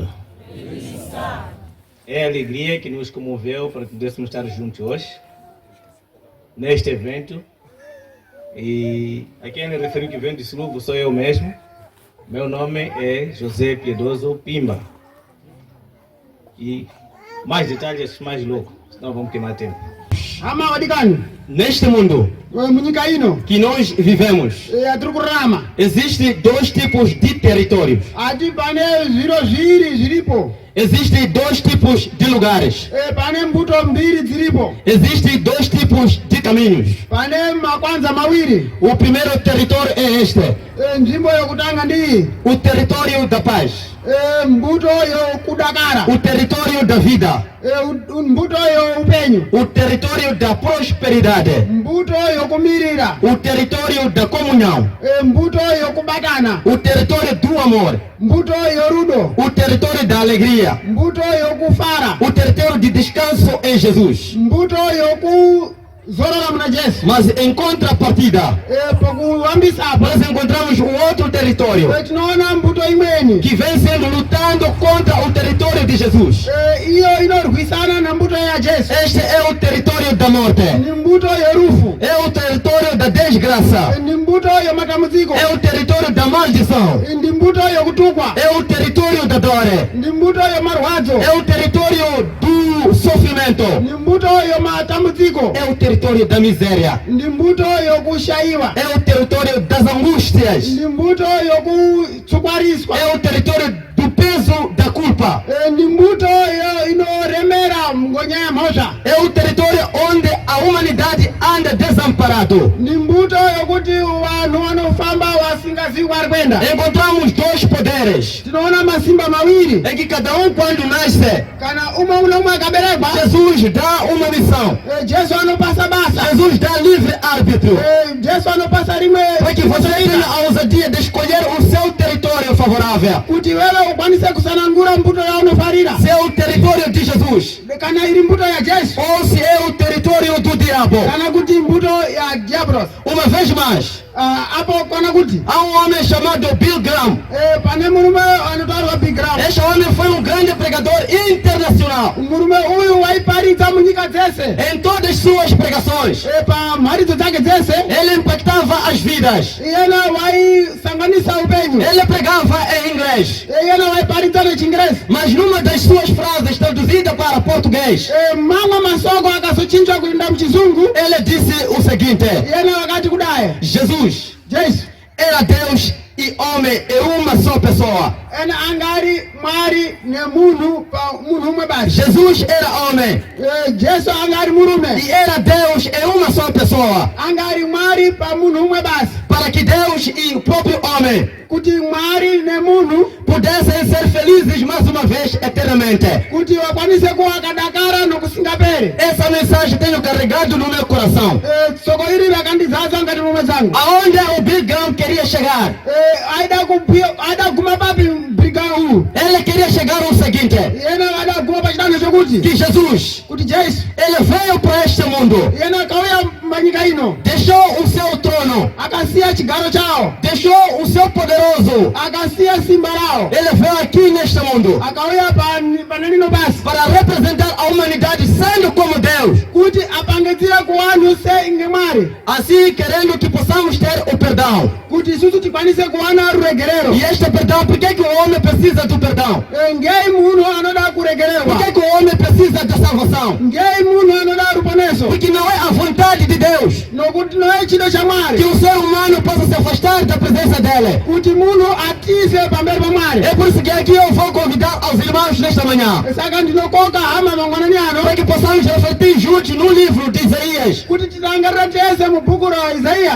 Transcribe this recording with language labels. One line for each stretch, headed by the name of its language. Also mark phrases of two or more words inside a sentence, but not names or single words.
Portuguese: É a alegria que nos comoveu para que pudéssemos estar juntos hoje, neste evento. E a quem ele referiu que vem de Silúvio sou eu mesmo. Meu nome é José Piedoso Pimba. E mais detalhes mais loucos, senão vamos queimar tempo. Neste mundo
Ndau: munyika ino
Portuguese: que nós vivemos,
Ndau: atiri kurarama
Portuguese: existem dois tipos de territórios.
Ndau: ati pane zviro zviri zviripo.
Portuguese: Existem dois tipos de lugares.
Ndau: Pane mbuto mbiri dziripo.
Portuguese: Existem dois tipos de caminhos.
Ndau: Pane makwanza mawiri.
Portuguese: O primeiro território é este.
Ndau: Nzvimbo yokutanga ndi
Portuguese: o território da paz.
Ndau: Mbuto yokudakara.
Portuguese: O território da vida.
Ndau: Mbuto youpenyu.
Portuguese: O território da prosperidade.
Ndau: Mbuto yokumirira.
Portuguese: O território da comunhão.
Ndau: Mbuto yokubatana.
Portuguese: O território do amor.
Ndau: Mbuto yorudo.
Portuguese: O território da alegria.
Ndau: Mbuto yokufara.
Portuguese: O território de descanso em Jesus.
Ndau: Mbuto yokuzorora muna Yesu.
Portuguese: Mas em contrapartida, nós encontramos um outro território
Ndau: tinoona mbuto imweni
Portuguese: que vem sendo lutando contra o território de Jesus.
Ndau: iyo inorwisana na mbuto ya Yesu.
Portuguese: Este é o território da morte.
Ndau: Ni mbuto yorufu.
Portuguese: É o território da desgraça.
Ndau: Ni mbuto yomatamuziko.
Portuguese: É o território da maldição.
Ndau: Ndi mbuto yokutukwa.
Portuguese: É o território da dor.
Ndau: Ndi mbuto yomarwadzo.
Portuguese: É o território do sofrimento.
Ndau: Ni mbuto yomatamuziko.
Portuguese: É o território da miséria.
Ndau: Ndi mbuto yokushaiwa.
Portuguese: É o território das angústias.
Ndau: Ndi mbuto yokutsukwariswa.
Portuguese: É o território do peso da culpa.
Ndau: Ndi mbuto inoremera ngonya ya mhosva.
Portuguese: É o território onde a humanidade anda desamparado.
Ndau: Ndi mbuto yokuti vanhu vanofamba vasingazivi kwari kwenda.
Portuguese: Encontramos dois poderes.
Ndau: Tinoona masimba mawiri.
Portuguese: É que cada um quando nasce,
Ndau: Kana umwe akaberekwa.
Portuguese: Jesus dá uma missão.
Ndau: Jesu anopasa basa.
Portuguese: Jesus dá livre árbitro.
Ndau: Jesu anopasa rimwe.
Portuguese: Para que você tenha a ousadia de escolher o seu território favorável.
Ndau: Kuti wewe ukwanise kusanangura mbuto yaunofarira.
Portuguese: Se é o território de Jesus,
Ndau: Kana iri mbuto ya Jesu.
Portuguese: ou se é o território do diabo.
Ndau: Kana kuti mbuto ya diablos.
Portuguese: Uma vez mais,
Ndau: Apo kana kuti
Portuguese: há um homem chamado Bill Graham.
Ndau: pane murume anotaurwa Bill Graham.
Portuguese: Este homem foi um grande pregador internacional.
Ndau: Murume uyu waiparidza munyika dzese.
Portuguese: Em todas suas pregações,
Ndau: Pamharidzo dzake dzese.
Portuguese: ele impactava as vidas.
Ndau: Iyena waisanganisa upenyu.
Portuguese: Ele pregava em inglês.
Ndau: Iyena waiparidza nechingerezi.
Portuguese: Mas numa das suas frases traduzida para português,
Ndau: Mamwe masoko akazochinjwa kuenda muchizungu.
Portuguese: ele disse o seguinte:
Ndau: Iyena wakati kudai
Portuguese: Jesus
Ndau: Jesu
Portuguese: era Deus e homem em uma só pessoa.
Ndau: ena angari mwari nemunhu pamunhu umwe basi.
Portuguese: Jesus era homem
Ndau: Jesu angari murume.
Portuguese: e era Deus em uma só pessoa.
Ndau: Angari mwari pamunhu umwe basi.
Portuguese: Para que Deus e o próprio homem
Ndau: Kuti mwari nemunhu
Portuguese: pudessem ser felizes mais uma vez eternamente.
Ndau: kuti wakwanise kuwakadakara nokusingapere.
Portuguese: Essa mensagem tenho carregado no meu coração.
Ndau: Soko iri rakandizaza ngati momwe zangu.
Portuguese: Aonde o Bill Graham queria chegar?
Ndau: Aida guma papi brigão uyu.
Portuguese: Ele queria chegar ao seguinte:
Ndau: Yena aida guma pachitano chokuti
Portuguese: que Jesus,
Ndau: kuti Jesu
Portuguese: ele veio para este mundo,
Ndau: yena kauya manyika ino.
Portuguese: deixou o seu trono,
Ndau: Akasiya chigaro chawo.
Portuguese: deixou o seu poderoso.
Ndau: Akasiya simba lawo.
Portuguese: Ele veio aqui neste mundo
Ndau: Akauya panenino basi.
Portuguese: para representar a humanidade sendo como Deus,
Ndau: Kuti apangizire kuwanhu se inge mwari.
Portuguese: assim querendo que possamos ter o perdão.
Ndau: Kuti isusu tikwanise kuwana ruregerero.
Portuguese: E este perdão, por que o homem precisa do perdão?
Ndau: Ngei munhu anoda
Portuguese: Por
Ndau: kuregererwa.
Portuguese: que o homem precisa da salvação?
Ndau: Ngei munhu anoda ruponeso.
Portuguese: Porque não é a vontade de Deus
Ndau: Nokuti noye chido cha
Portuguese: que
Ndau: mwari.
Portuguese: o ser humano possa se afastar da presença dele.
Ndau: Kuti munhu atise pamberi pa mwari.
Portuguese: É por isso que aqui eu vou convidar aos irmãos nesta manhã,
Ndau: Saka ndinokoka hama mangwanani ano.
Portuguese: para que possamos refletir juntos no livro de Isaías,
Ndau: Kuti titangarira tese mubhuku ra Isaiya.